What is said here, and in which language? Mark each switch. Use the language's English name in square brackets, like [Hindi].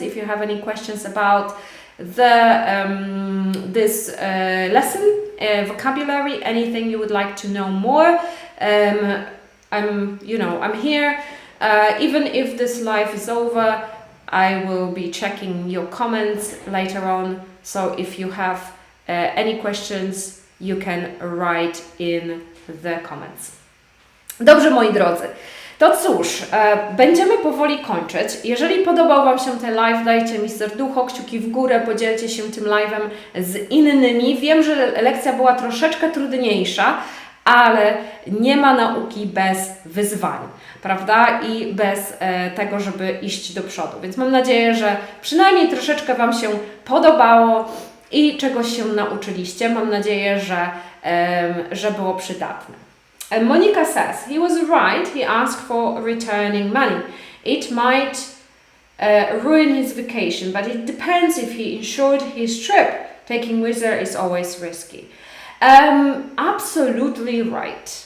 [English] If you have any questions about this lesson, vocabulary, anything you would like to know more, I'm here. Even if this live is over, I will be checking your comments later on. So if you have any questions, you can write in the comments. [Polish] Dobrze, moi drodzy. To cóż, będziemy powoli kończyć. Jeżeli podobał Wam się ten live, dajcie mi serducho, kciuki w górę, podzielcie się tym live'em z innymi. Wiem, że lekcja była troszeczkę trudniejsza, ale nie ma nauki bez wyzwań, prawda? I bez tego, żeby iść do przodu. Więc mam nadzieję, że przynajmniej troszeczkę Wam się podobało i czegoś się nauczyliście. Mam nadzieję, że było przydatne. [English] And Monica says, he was right, he asked for returning money. It might ruin his vacation, but it depends if he insured his trip. Taking Wizard is always risky. Absolutely right.